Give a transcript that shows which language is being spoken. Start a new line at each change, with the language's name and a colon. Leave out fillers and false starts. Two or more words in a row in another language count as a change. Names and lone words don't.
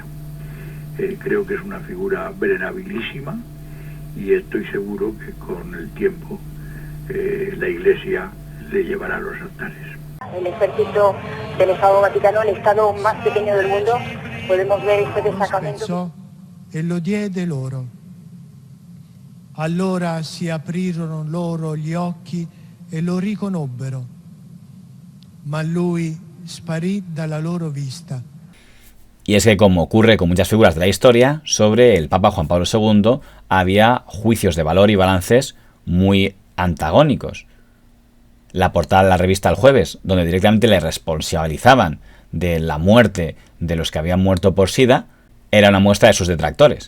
Spanish: Creo que es una figura venerabilísima y estoy seguro que con el tiempo la Iglesia le llevará a los altares. El ejército del Estado Vaticano, el Estado más pequeño del mundo, podemos ver este destacamento.
Italian: E lo diede loro. Allora si aprirono loro gli occhi e lo riconobbero, ma lui sparì dalla loro vista.
Spanish: Y es que, como ocurre con muchas figuras de la historia, sobre el Papa Juan Pablo II había juicios de valor y balances muy antagónicos. La portada de la revista El Jueves, donde directamente le responsabilizaban de la muerte de los que habían muerto por SIDA, era una muestra de sus detractores.